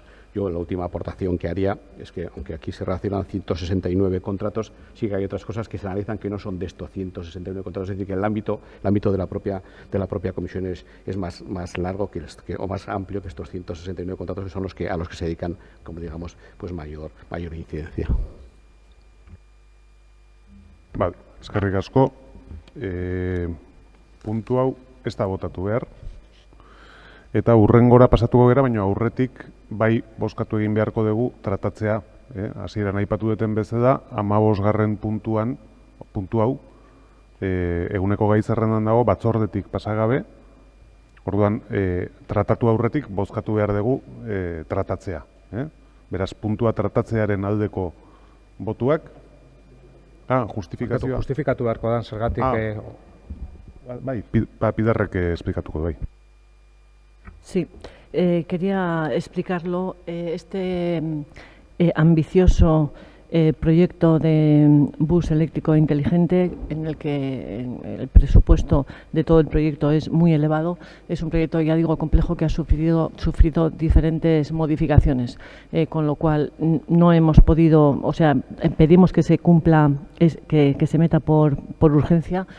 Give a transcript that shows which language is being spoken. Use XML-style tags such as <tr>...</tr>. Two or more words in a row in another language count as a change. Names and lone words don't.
<es>Yo la última aportación que haría es que, aunque aquí se relacionan 169 contratos, sí que hay otras cosas que se analizan que no son de estos 169 contratos, es decir, que el ámbito de la propia comisión es más largo o más amplio que estos 169 contratos, que son a los que se dedican, como digamos, pues mayor incidencia. Vale,</es> <eu>eskerrik asko. Puntu hau ez da botatu behar. Eta hurrengora pasatuko gara, baina aurretik bai bozkatu egin beharko dugu tratatzea. Hasieran aipatu duten bezala, 15. puntu hau, eguneko gai zerrendan dago, batzordetik pasagabe. Orduan, tratatu aurretik bozkatu behar dugu tratatzea. Beraz, puntua tratatzearen aldeko botuak. Justifikazioa. Justifikatu beharko da, zergatik... Bai, Pidarrek esplikatuko bai.</eu> <es>Sí, quería explicarlo. Este ambicioso proyecto de bus eléctrico inteligente, en el que el presupuesto de todo el proyecto es muy elevado, es un proyecto, ya digo, complejo, que ha sufrido diferentes modificaciones, con lo cual no hemos podido, o sea, pedimos que se cumpla, que se meta por urgencia,</es>